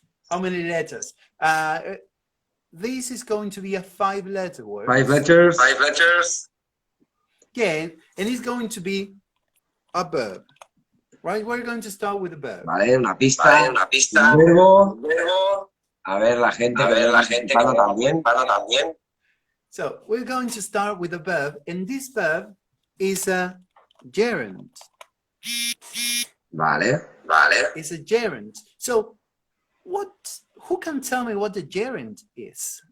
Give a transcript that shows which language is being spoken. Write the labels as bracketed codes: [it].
[en] How many letters? This is going to be a 5-letter word. 5 letters. Yeah, and it's going to be a verb. Right? We're going to start with a verb. [es] Vale, una pista. Un verbo. A ver la gente que también. [en] So we're going to start with a verb, and this verb is a gerund. [es] Vale. [en] It's a gerund. So who can tell me what the gerund is?